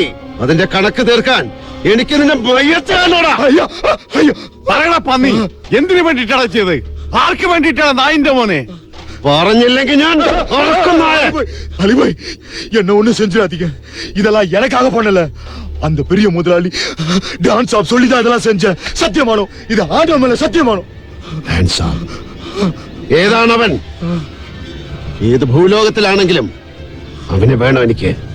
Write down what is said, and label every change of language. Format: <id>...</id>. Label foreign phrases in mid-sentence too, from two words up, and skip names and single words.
<ml>അതിന്റെ കണക്ക് തീർക്കാൻ എനിക്ക് നിന്നെ മയ്യത്താണോടാ. പറയണ പന്നി, എന്തിനു വേണ്ടിയിട്ടാണ് ചെയ്ത്? ആർക്ക് വേണ്ടിയിട്ടാണ് നായിന്റെ മോനെ? പറഞ്ഞില്ലെങ്കിൽ ഞാൻ</ml> <ta>அலிபாய் என்ன ஒண்ணு செஞ்சிடாதீங்க. இதெல்லாம் எனக்காக பண்ணல. அந்த பெரிய முதலாளி டான்ஸ் ஆப் சொல்லிதான் இதெல்லாம் செஞ்ச. சத்தியமானோ, இது ஆண்டவன் மேல சத்தியமானோ.</ta> <ml>ഏതാണവൻ? ഏത് ഭൂലോകത്തിലാണെങ്കിലും അവനെ വേണം എനിക്ക്.</ml>